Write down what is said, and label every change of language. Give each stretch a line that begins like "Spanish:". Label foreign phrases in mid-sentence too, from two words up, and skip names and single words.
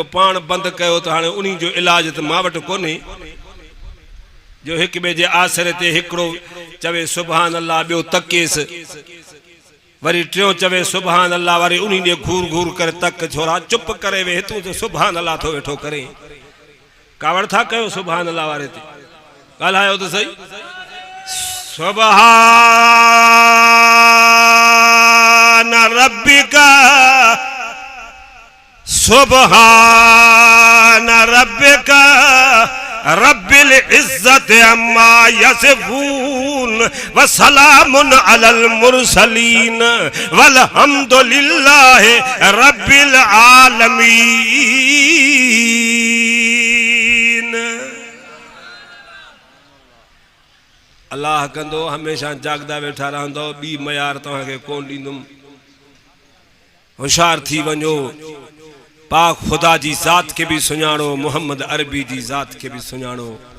Sindhi: पाण बंदि कयो त हाणे उन्ही जो इलाज त मां वटि कोन्हे जो हिक ॿिए जे आसरे ते हिकिड़ो चवे
Arabic: سبحان الله
Sindhi: ॿियो तकेसि वरी टियों चवे
Arabic: سبحان الله
Sindhi: वरी उन्ही ॾे घूर घूर करे तक छोरा चुप करे वे तूं त
Arabic: سبحان الله
Sindhi: थो वेठो करे कावड़ था कयो
Arabic: سبحان الله
Sindhi: वारे ते ॻाल्हायो त सही
Arabic: سبحان ربك سبحان ربك رب العزة عما يصفون وسلام على المرسلين والحمد لله رب العالمين.
Sindhi: अल्लाह कंदो हमेशा जागदा वेठा रहंदो बी मयार तव्हांखे कोन ॾींदुमि होशियार थी वञो पाक खुदा जी ज़ात के भी सुञाणो मोहम्मद अरबी जी ज़ात के भी सुञाणो